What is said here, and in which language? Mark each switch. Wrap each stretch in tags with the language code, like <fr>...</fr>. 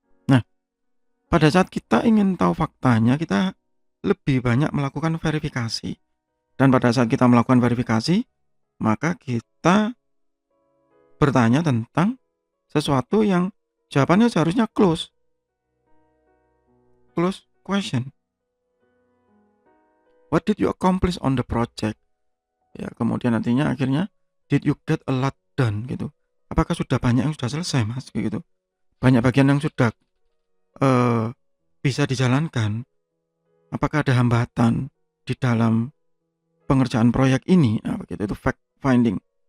<id>Nah, pada saat kita ingin tahu faktanya, kita lebih banyak melakukan verifikasi. Dan pada saat kita melakukan verifikasi, maka kita bertanya tentang sesuatu yang jawabannya seharusnya close question.</id> <en>What did you accomplish on the project?</en> <id>Ya, kemudian nantinya akhirnya</id> <en>did you get a lot done</en> <id>gitu. Apakah sudah banyak yang sudah selesai, Mas? Gitu. Banyak bagian yang sudah bisa dijalankan. Apakah ada hambatan di dalam pengerjaan proyek ini? Nah, begitu itu fact finding.</id>